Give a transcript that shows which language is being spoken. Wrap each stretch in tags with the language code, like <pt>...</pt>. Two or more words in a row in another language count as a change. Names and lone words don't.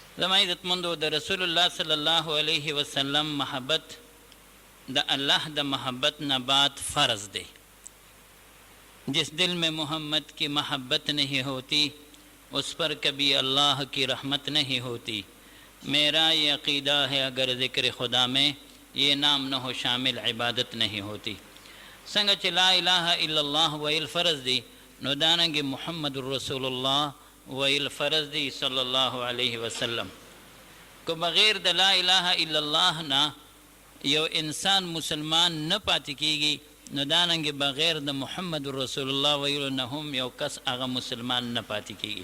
<ps>زما عزتمندو د رسول الله</ps> <ar>صلی الله علیه وسلم</ar> <ps>محبت د اللہ د محبت نہ بعد فرض دے.</ps> <ur>جس دل میں محمد کی محبت نہیں ہوتی اس پر کبھی اللہ کی رحمت نہیں ہوتی. میرا یہ عقیدہ ہے اگر ذکر خدا میں یہ نام نہ ہو شامل عبادت نہیں ہوتی.</ur> <ps>څنګه چې</ps> <ar>لا اله الا الله</ar> <ps>ویل فرض دی نو دانګې</ps> <ar>محمد رسول الله</ar> <ps>ویل فرض دی</ps> <ar>صلی الله علیه وسلم.</ar> <ps>کو بغیر د</ps> <ar>لا اله الا الله</ar> <ps>نه یو انسان مسلمان نه پاتې کیږي نو دانګې بغیر د</ps> <ar>محمد رسول الله</ar> <ps>ویلو نه هم یو کس هغه مسلمان نه پاتې کیږي.</ps>